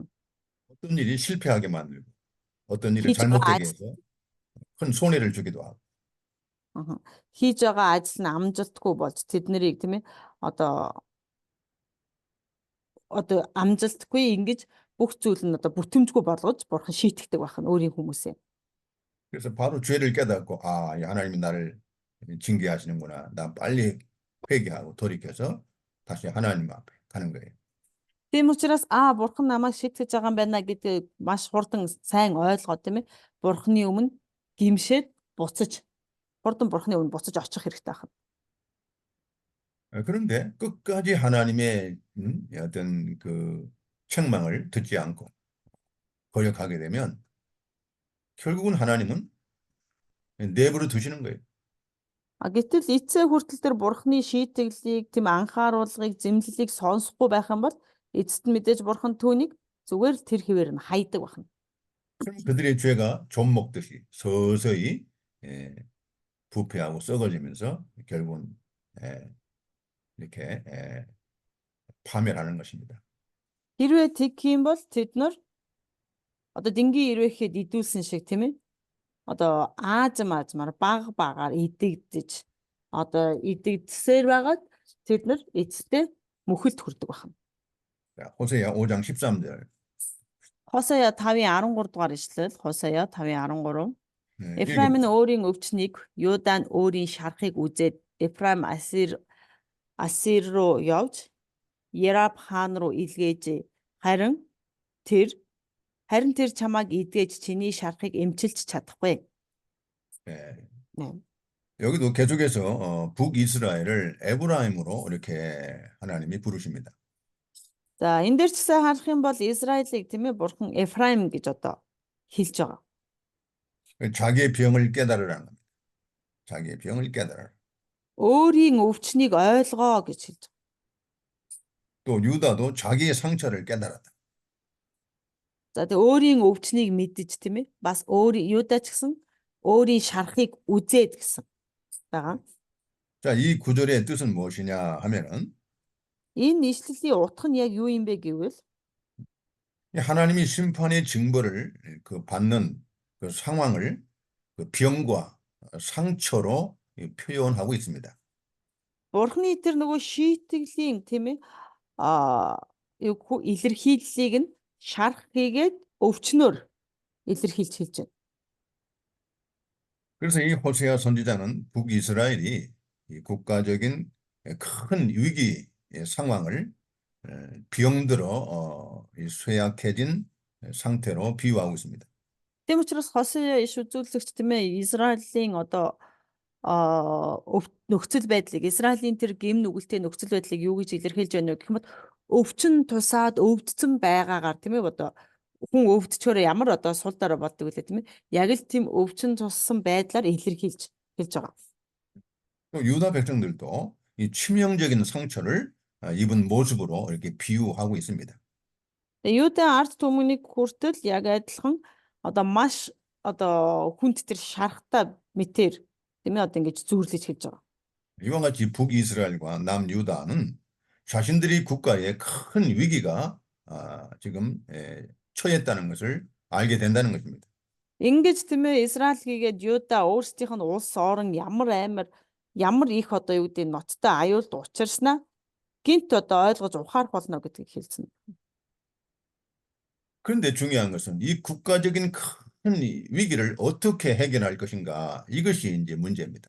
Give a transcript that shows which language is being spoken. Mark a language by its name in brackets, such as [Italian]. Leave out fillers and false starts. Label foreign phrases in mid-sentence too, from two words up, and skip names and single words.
[Korean] 어떤 일이 실패하게 만들고 어떤 일을 [Mongolian] Хийж байгаа [Korean] 잘못되게 [Mongolian] ажил [Korean] 해서 큰 손해를 주기도 하고 [Mongolian] хийж байгаа ажил нь амжилтгүй болж тэд нарыг тийм ээ одоо амжилтгүй ингэж бүх зүйл нь одоо бүтэмжгүй болгож бурхан шийтгдэг байна өөрийн хүмүүсээ. [Korean] 그래서 바로 죄를 깨닫고 아, 이 하나님이 나를 징계하시는구나. 난 빨리 회개하고 돌이켜서 다시 하나님 앞에 가는 거예요. [Mongolian] Тийм учраас бурхан намайг шитгэж байгаа юм байна гэдгийг маш хурдан сайн ойлгоод тийм ээ бурханы өмнө гимшээд бурханы өмнө буцаж очих хэрэгтэй байна. [Korean] 그런데 끝까지 하나님의 어떤 그 책망을 듣지 않고 거역하게 되면 결국은 하나님은 내버려 두시는 거예요. [Mongolian] Гэтэл эцсээ хүртэл тэр бурханы шийтгэлийг тийм анхааруулгыг зэмлэлийг сонсохгүй байх юм бол эцэст нь мэдээж бурхан түүнийг зүгээр тэр хэвээр нь хайдаг байна. [Korean] 그럼 그들의 죄가 좀 먹듯이 서서히 부패하고 썩어지면서 결국은 이렇게 파멸하는 것입니다. [Mongolian] Хэрвээ тэгэх юм бол тэд нар одоо дэнгийн ирвэхэд идүүлсэн шиг тийм ээ одоо аажмаар багаар идэгдэж одоо идэгдсээр байгаад тэд нар эцэстээ мөхөлд хүрдэг байна. [Korean] 자, 호세아 5장 13절. [Mongolian] Хосая 5:13 дугаар ишлэл Хосая 5:13 [Korean] 네, [Mongolian] Эфраим нь өөрийн өвчнийг Юда нь өөрийн шарахыг үзээд Эфраим Асир руу явж Яраб хаан руу илгээж харин тэр чамайг идгээж чиний шарахыг эмчилж чадахгүй. [Korean] 네. 네. 여기도 계속해서 북이스라엘을 에브라임으로 이렇게 하나님이 부르십니다. [Mongolian] За энэ дээр ч гэсэн харах юм бол Израилийг тийм ээ бурхан Эфраим гэж одоо хэлж байгаа. [Korean] 자기의 병을 깨달으라는 겁니다. 자기의 병을 깨달으라. [Mongolian] Өөрийн өвчнийг ойлгоо гэж хэлж байгаа. [Korean] 또 유다도 자기의 상처를 깨달았다. [Mongolian] За тэгээ өөрийн өвчнийг мэдэж тийм ээ бас Юда ч гэсэн өөрийн шарахыг үзээд гэсэн байгаа. [Korean] 자, 이 구절의 뜻은 무엇이냐 하면은 [Mongolian] Энэ ишлэлийн утга нь яг юу юм бэ гэвэл [Korean] 하나님이 심판의 징벌을 그 받는 그 상황을 그 병과 상처로 표현하고 있습니다. [Mongolian] бурхны тэр нөгөө шийтгэлийн тийм ээ илэрхийллийг нь шарах хийгээд өвчнөөр илэрхийлж хэлж байна. [Korean] 그래서 이 호세아 선지자는 북이스라엘이 이 국가적인 큰 위기 상황을 병들어 이 쇠약해진 상태로 비유하고 있습니다. [Mongolian] Тийм учраас Хосea иш үзүүлэгч тийм ээ Израилийн одоо нөхцөл байдлыг Израилийн тэр гим нүгэлтэй нөхцөл байдлыг юу гэж илэрхийлж байна вэ гэх юм бол өвчин тусаад өвдсөн байгаагаар тийм ээ одоо хүн өвдчөөр ямар одоо сул дорой болдог үлээ тийм ээ яг л тийм өвчин туссан байдлаар илэрхийлж хэлж байгаа. [Korean] 또 유다 백성들도 이 치명적인 상처를 입은 모습으로 이렇게 비유하고 있습니다. [Mongolian] Тэгээ Юудын ард түмнийг хүртэл яг адилхан одоо маш одоо хүнд тэр шарахтай мэтэр тийм ээ одоо ингэж зүүрлэж хэлж байгаа. [Korean] 이와 같이 북이스라엘과 남유다는 자신들이 국가에 큰 위기가 지금 처했다는 것을 알게 된다는 것입니다. [Mongolian] Ингэж тийм ээ Израиль хийгээд Юда өөрсдийнх нь улс орон ямар их одоо юу гэдэг ноцтой аюулд учирснаа гинт одоо ойлгож ухаарах болно гэдгийг хэлсэн. [Korean] 그런데 중요한 것은 이 국가적인 큰 위기를 어떻게 해결할 것인가 이것이 이제 문제입니다.